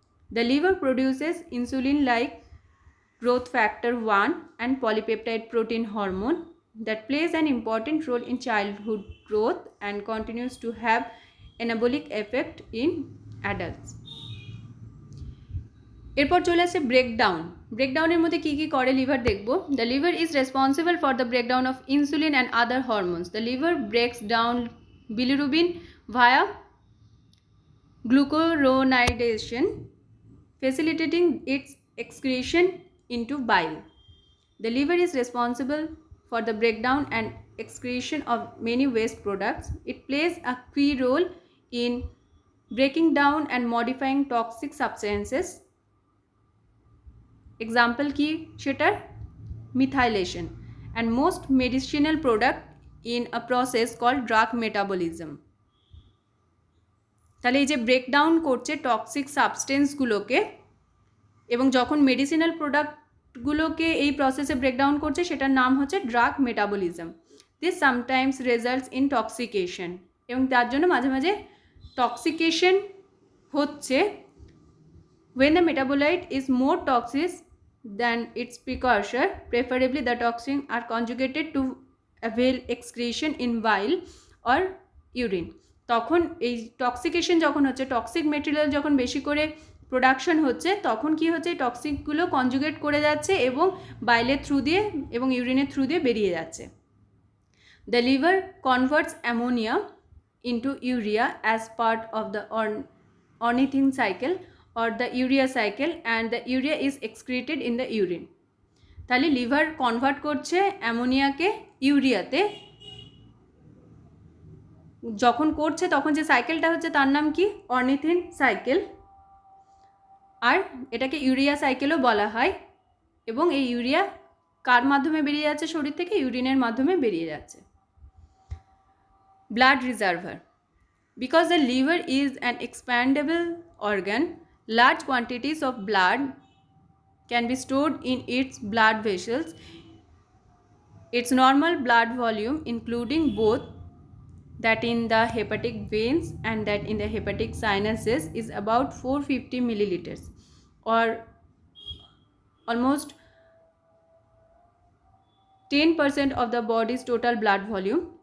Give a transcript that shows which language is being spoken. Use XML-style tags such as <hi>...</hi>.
<en>The liver produces insulin-like growth factor 1 and polypeptide protein hormone that plays an important role in childhood growth and continues to have anabolic effect in adults.</en> <bn>এরপর চলে আসে breakdown. ব্রেকডাউনের মধ্যে কী কী করে liver দেখব।</bn> <en>The liver is responsible for the breakdown of insulin and other hormones. The liver breaks down bilirubin via glucuronidation, facilitating its excretion into bile. The liver is responsible for the breakdown and excretion of many waste products. It plays a key role in breaking down and modifying toxic substances. Example</en> <bn>কি সেটার</bn> <en>methylation and most medicinal product in a process called drug metabolism.</en> <bn>তাহলে এই যে breakdown করছে toxic সাবস্টেন্সগুলোকে এবং যখন medicinal প্রোডাক্টগুলোকে এই প্রসেসে ব্রেকডাউন করছে সেটার নাম হচ্ছে drug metabolism.</bn> <en>this sometimes results in toxication,</en> <bn>এবং তার জন্য মাঝে মাঝে টক্সিকেশন হচ্ছে</bn> <en>when the metabolite is more toxic than its precursor. Preferably the toxins are conjugated to avail excretion in bile or urine.</en> <bn>তখন এই টক্সিকেশন যখন হচ্ছে, টক্সিক মেটেরিয়াল যখন বেশি করে প্রোডাকশন হচ্ছে, তখন কি হচ্ছে, টক্সিকগুলো কনজুগেট করে যাচ্ছে এবং বাইলের থ্রু দিয়ে এবং ইউরিনের থ্রু দিয়ে বেরিয়ে যাচ্ছে।</bn> <en>The liver converts ammonia into urea as part of the ornithine cycle or the urea cycle, and the urea is excreted in the urine.</en> <bn>তাহলে লিভার কনভার্ট করছে অ্যামোনিয়াকে ইউরিয়াতে, যখন করছে তখন যে সাইকেলটা হচ্ছে তার নাম কি, অর্নিথিন সাইকেল, আর এটাকে ইউরিয়া সাইকেলও বলা হয়। এবং এই ইউরিয়া কার মাধ্যমে বেরিয়ে যাচ্ছে শরীর থেকে, ইউরিনের মাধ্যমে বেরিয়ে যাচ্ছে।</bn> <en>Blood reservoir. Because the liver is an expandable organ, large quantities of blood can be stored in its blood vessels. Its normal blood volume, including both that in the hepatic veins and that in the hepatic sinuses, is about 450 milliliters, or almost 10% of the body's total blood volume.</en>